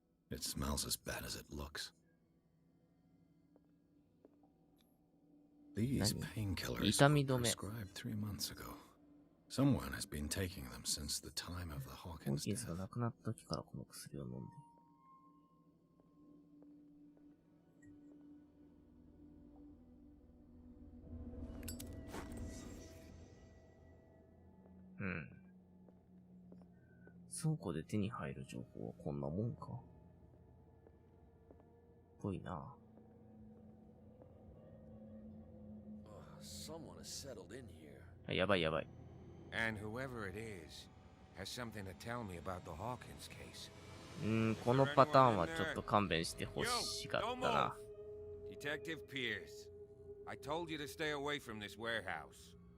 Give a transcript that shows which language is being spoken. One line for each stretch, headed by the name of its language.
English: It smells as bad as it looks. These painkillers were prescribed 3 months ago. Someone has been taking them since the time of the Hawkins death.
Japanese: ホーキンスが亡くなった時からこの薬を飲んで。倉庫で手に入る情報はこんなもんか。ぽいな。やばい。
English: And whoever it is has something to tell me about the Hawkins case.
Japanese: このパターンはちょっと勘弁してほしかったな。
English: Detective Pierce, I told you to stay away from this warehouse.